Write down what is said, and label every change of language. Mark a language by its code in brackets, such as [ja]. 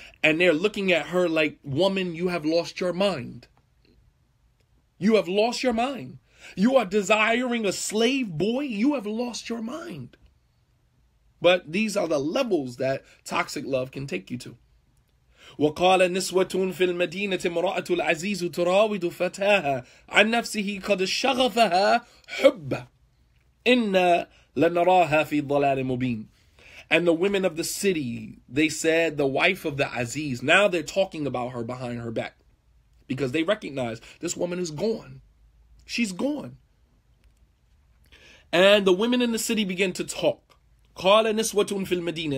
[en] And they're looking at her like, woman, you have lost your mind. You have lost your mind. You are desiring a slave boy. You have lost your mind. But these are the levels that toxic love can take you to. [ar] وقال نسوة في المدينة امرأة العزيز تراود فتاها عن نفسه قد شغفها حبا إنا لنراها في ضلال مبين. [en] And the women of the city, they said, the wife of the Aziz. Now they're talking about her behind her back. Because they recognize this woman is gone. She's gone. And the women in the city began to talk. [ar] قال نسوة في المدينة.